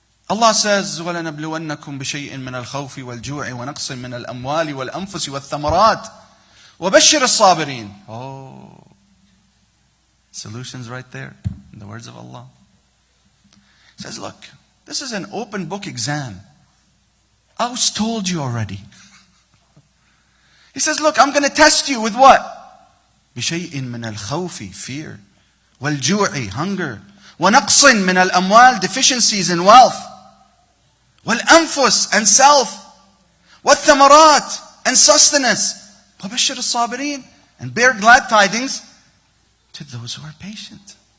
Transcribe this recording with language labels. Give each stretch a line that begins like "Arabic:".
Arabic: Allah
English: says,
Arabic: وَلَنَبْلُوَنَّكُمْ بِشَيْءٍ مِّنَ الْخَوْفِ وَالْجُوعِ وَنَقْصٍ مِّنَ الْأَمْوَالِ وَالْأَنفُسِ وَالثَّمَرَاتِ وَبَشِّرِ الصَّابِرِينَ.
English: Oh, solutions right there in the words of Allah. He says, look, this is an open book exam. Aus told you already. He says, look, I'm going to test you with what?
Arabic: بِشَيْءٍ مِّنَ الْخَوْفِ,
English: fear.
Arabic: وَالْجُوعِ,
English: hunger.
Arabic: وَنَقْصٍ مِّنَ الْأَمْوَالِ,
English: deficiencies in wealth.
Arabic: وَالْأَنفُسِ,
English: and self.
Arabic: وَالثَّمَرَاتِ,
English: and sustenance.
Arabic: وَبَشِّرِ الصَّابِرِينَ,
English: and bear glad tidings to those who are patient.